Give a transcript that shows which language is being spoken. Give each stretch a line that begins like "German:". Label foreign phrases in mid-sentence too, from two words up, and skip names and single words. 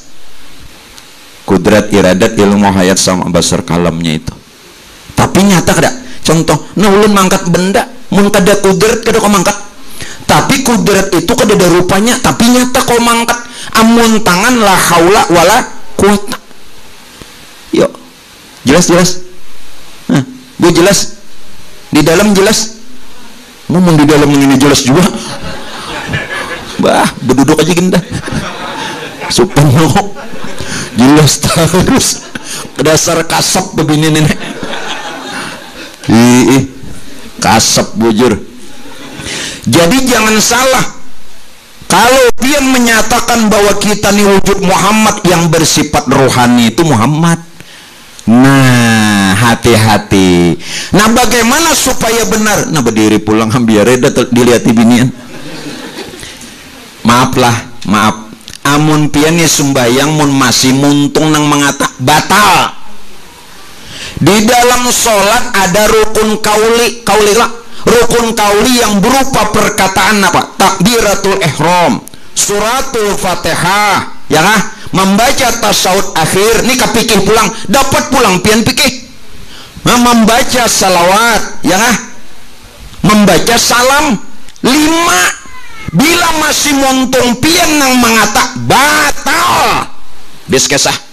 Banjar: Kudrat, iradat, ilmu hayat sama basar kalamnya itu. Tapi nyata kada? Contoh, nah ulun mangkat benda, mun kada kudrat kada kau mangkat. Tapi kudrat itu kada ada rupanya, tapi nyata kau mangkat. Amun tangan
Arabic: la haula wala quwata.
Banjar: Yuk, jelas. Nah, bu jelas. Di dalam jelas.
Indonesian: Ngomong di dalam ini jelas juga.
Banjar: Bah, berduduk aja ginda. Supaya jelas terus. Dasar kasap begini nenek. Kasap bujur.
Indonesian: Jadi jangan salah, kalau dia menyatakan bahwa kita ini wujud Muhammad yang bersifat rohani, itu Muhammad. Nah, hati-hati. Nah, bagaimana supaya benar?
Banjar: Nah, berdiri pulang biar reda dilihat binian. Maaf. Amun pian sembayang mun masih muntung nang mengata batal.
Indonesian: Di dalam sholat ada rukun kauli lah. Rukun kauli yang berupa perkataan apa? Takbiratul ihram,
Banjar: suratul fatihah, ya kah?
Indonesian: Membaca tasawuf akhir.
Banjar: Ini kepikir pulang, dapat pulang pian pikir.
Indonesian: Membaca salawat, ya kah? Membaca salam 5.
Banjar: Bila masih montung pian nang mengata batal, habis kisah.